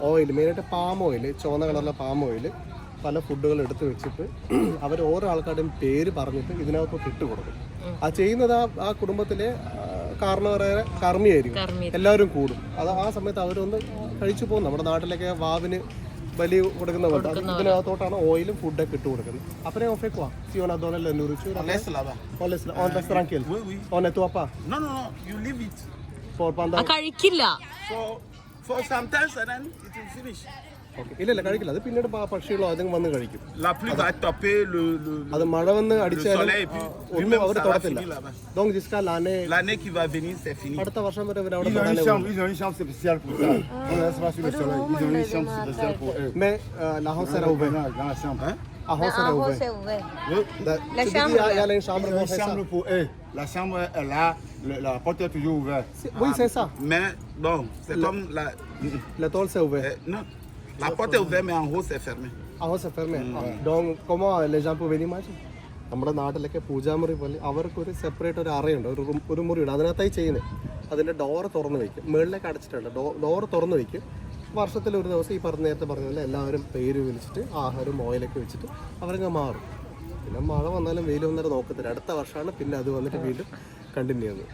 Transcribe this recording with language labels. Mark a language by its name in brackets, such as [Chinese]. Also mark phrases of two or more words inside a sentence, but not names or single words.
[Malayalam] ഓയിൽ, മെയിനായിട്ട് [English] palm oil, [Malayalam] ചുവന്ന കളറിലെ [English] palm oil, [Malayalam] പല ഫുഡുകൾ എടുത്ത് വെച്ചിട്ട് അവർ ഓരോ ആൾക്കാരുടെയും പേര് പറഞ്ഞിട്ട് ഇതിനകത്തോട്ട് ഇട്ട് കൊടുക്കും. ആ ചെയ്യുന്നത് ആ കുടുംബത്തിലെ കാരണവരെ കർമ്മിയായിരിക്കും. എല്ലാവരും കൂടും. അത് ആ സമയത്ത് അവരൊന്ന് കഴിച്ചു പോകും. നമ്മുടെ നാട്ടിലൊക്കെ വാവിന് ബലി കൊടുക്കുന്ന പോലെ ഇതിനകത്തോട്ടാണ് ഓയിലും ഫുഡൊക്കെ ഇട്ട് കൊടുക്കുന്നത്. [French] Après on fait quoi? Si on a donné la nourriture, On laisse là-bas. on reste tranquille. Oui, oui. On nettoie pas Non, non, non, [English] you leave it. for pendant. [Malayalam] കഴിക്കില്ല. [English] For some time and then it will finish. [Malayalam] Okay. ഇല്ല കഴിക്കില്ല. അത് പിന്നീട് പക്ഷികളോ അതും വന്ന് കഴിക്കും. [French] La pluie va taper [Malayalam] അത് മഴ വന്ന് അടിച്ചാലും [French] soleil et puis [Malayalam] ഒന്നും [French] lui-même, [Malayalam] അവർ [French] ça va [Malayalam] തൊടത്തില്ല. [French] finir là-bas. Donc jusqu'à L'année qui va venir, c'est fini. [Malayalam] അടുത്ത വർഷം വരെ അവർ അവിടെ [French] Ils ont [Malayalam] തൊടാനേ [French] une [Malayalam] ഉള്ളൂ. [French] chambre spéciale pour ça. On ne laisse pas sur le soleil. Ils ont une chambre spéciale pour eux. Mais la house sera ouverte. Dans la chambre. La house sera ouverte. Tu dis, il y a une chambre Ils pour ont une faire ça. chambre pour eux. La chambre est là, la porte est toujours ouverte. Oui, c'est ça. Mais bon, c'est comme la. Le toit c'est ouvert. Non, la porte est ouverte, mais en haut, c'est fermé. La house est fermée. Donc comment les gens peuvent venir manger? [Malayalam] നമ്മുടെ നാട്ടിലൊക്കെ പൂജാമുറി പോലെ അവർക്കൊരു സെപ്പറേറ്റ് ഒരു അറയുണ്ട്, ഒരു മുറിയുണ്ട്. അതിനകത്തായി ചെയ്യുന്നത്. അതിൻ്റെ ഡോറ് തുറന്ന് വയ്ക്കും. മുകളിലേക്ക് അടച്ചിട്ടുണ്ട്. ഡോറ് തുറന്ന് വയ്ക്കും. വർഷത്തിലൊരു ദിവസം ഈ നേരത്തെ പറഞ്ഞ പോലെ എല്ലാവരും പേര് വിളിച്ചിട്ട് ആഹാരവും ഓയിലൊക്കെ വെച്ചിട്ട് അവരങ്ങ് മാറും. പിന്നെ മഴ വന്നാലും വെയിൽ വന്നാലും നോക്കത്തില്ല. അടുത്ത വർഷമാണ് പിന്നെ അത് വന്നിട്ട് വീണ്ടും കണ്ടിന്യൂ ചെയ്യുന്നത്.